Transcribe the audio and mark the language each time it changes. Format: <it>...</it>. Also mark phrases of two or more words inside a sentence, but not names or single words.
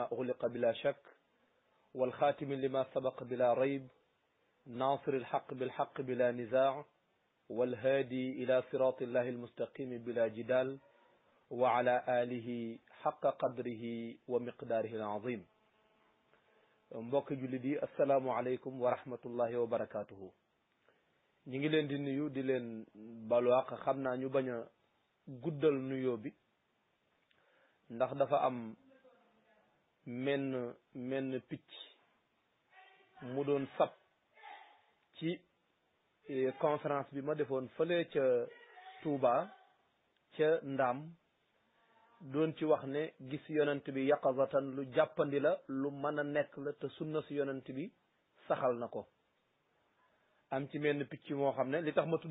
<ar>أغلق بلا شك والخاتم لما سبق بلا ريب ناصر الحق بالحق بلا نزاع والهادي إلى صراط الله المستقيم بلا جدال وعلى آله حق قدره ومقداره العظيم</ar> <wo>mbokk jullit yi</wo> <ar>السلام عليكم ورحمة الله وبركاته</ar> <wo>ñi ngi leen di nuyu di leen balu àq xam naa ñu bañ a guddal nuyoo bi ndax dafa am menn picc mu doon sab ci conférence bi ma defoon fële ca Touba ca Ndaam doon ci wax ne gis yonent bi yaqazatan lu jàppandi la lu mën a nekk la te sunna si yonent bi saxal na ko am ci menn picc moo xam ne li tax ma</wo>